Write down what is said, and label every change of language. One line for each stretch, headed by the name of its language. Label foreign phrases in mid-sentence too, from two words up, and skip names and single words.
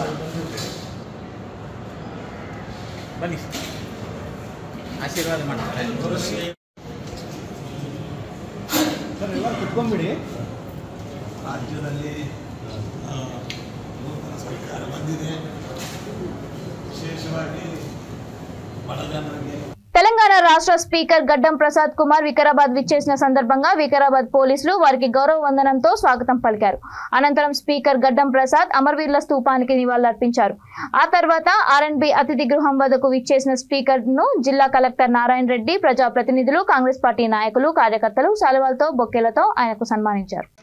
Kannada: ಬನ್ನಿ ಆಶೀರ್ವಾದ ಮಾಡ್ತಾರೆ. ಸರ್ ಎಲ್ಲ ಕುತ್ಕೊಂಡ್ಬಿಡಿ. ರಾಜ್ಯದಲ್ಲಿ ನೂತನ ಸರ್ಕಾರ ಬಂದಿದೆ. ವಿಶೇಷವಾಗಿ ಬಡಜನರಿಗೆ
Telugu: తెలంగాణ రాష్ట్ర స్పీకర్ గడ్డం ప్రసాద్ కుమార్ వికారాబాద్ విచ్చేసిన సందర్భంగా వికారాబాద్ పోలీసులు వారికి గౌరవ వందనంతో స్వాగతం పలికారు. అనంతరం స్పీకర్ గడ్డం ప్రసాద్ అమరవీరుల స్తూపానికి నివాళులర్పించారు. ఆ తర్వాత R&B అతిథి గృహం వద్దకు విచ్చేసిన స్పీకర్ ను జిల్లా కలెక్టర్ నారాయణ రెడ్డి, ప్రజాప్రతినిధులు, కాంగ్రెస్ పార్టీ నాయకులు, కార్యకర్తలు శాలువాలతో బొకేలతో ఆయనకు సన్మానించారు.